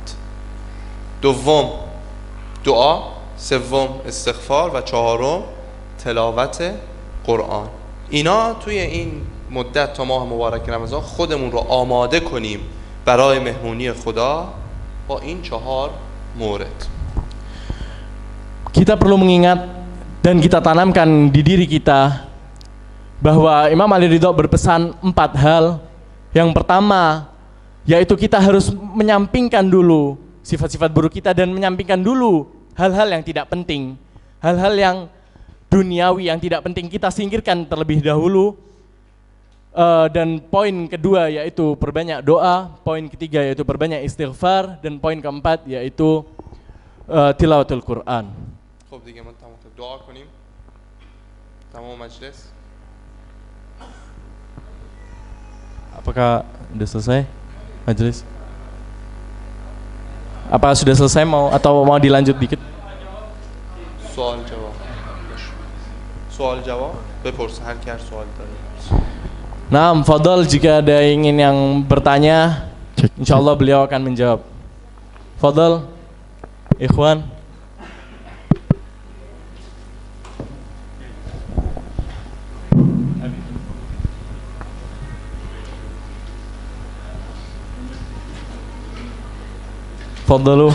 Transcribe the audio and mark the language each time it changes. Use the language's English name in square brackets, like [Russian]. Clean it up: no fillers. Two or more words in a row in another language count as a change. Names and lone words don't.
[Persian] دوم دعا، سوم استغفار و چهارم تلاوت قرآن. اینا توی این مدت تا ماه مبارک رمضان خودمون رو آماده کنیم برای مهمونی خدا با این 4 مورد. [Indonesian] Kita perlu mengingat dan kita tanamkan di diri kita bahwa Imam Ali Ridho berpesan 4 hal. Yang pertama, yaitu kita harus menyampingkan dulu sifat-sifat buruk kita dan menyampingkan dulu hal-hal yang tidak penting, hal-hal yang duniawi yang tidak penting kita singkirkan terlebih dahulu. Dan poin kedua yaitu perbanyak doa, poin ketiga yaitu perbanyak istighfar, dan poin keempat yaitu [Arabic] تلاوة القرآن. [Persian] خب دیگه ما تمام دعا کنیم تمام مجلس. [Indonesian] Apakah sudah selesai majelis? Apa sudah selesai atau mau dilanjut dikit? [Persian] سوال جواب بپرس هر کی هر سوال داره. [Indonesian] Nah, fadhal, jika ada ingin yang bertanya, insyaallah beliau akan menjawab. [Arabic] فضل، إخوان. فضلوا.